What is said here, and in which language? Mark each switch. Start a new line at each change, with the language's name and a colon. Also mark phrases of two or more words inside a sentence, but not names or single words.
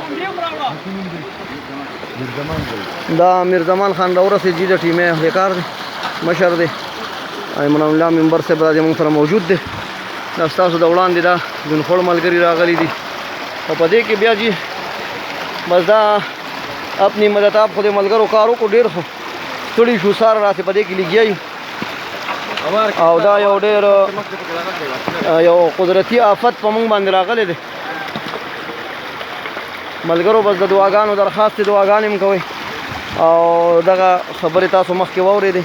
Pashto: دا میرزمان خان راورسېد جي د ټیمې اهل کار دی مشر دی. ایمن الله ممبر صاحب دا زموږ سره موجود دی. دا ستاسو د وړاندې دا جونخوړ ملګري راغلي دي او په دې کې بیا جي بس دا
Urdu: اپنی مدد آپ
Pashto: خود ملګرو کار وکړو ډېر خو ستړي شو ساره راسې په دې کې لګیا یو او دا یو ډېر یو قدرتي آفت په موږ باندې راغلی دی. ملګرو بس د دعاګانو درخواست دی دعاګانې هم کوئ او دغه خبرې تاسو مخکې واورېدې.